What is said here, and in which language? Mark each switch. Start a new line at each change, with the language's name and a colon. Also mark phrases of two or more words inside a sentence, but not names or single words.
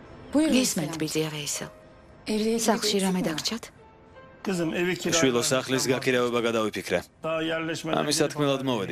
Georgian: გისმენთ ბიძია ვეისელ. სახლში რამე დაგჭათ?
Turkish: Kızım evi kiraladım.
Georgian: შვილო სახლის გაქირავება გადავიფიქრე.
Turkish: Daha yerleşmeden
Georgian: ამის სათქმელად მოვედი.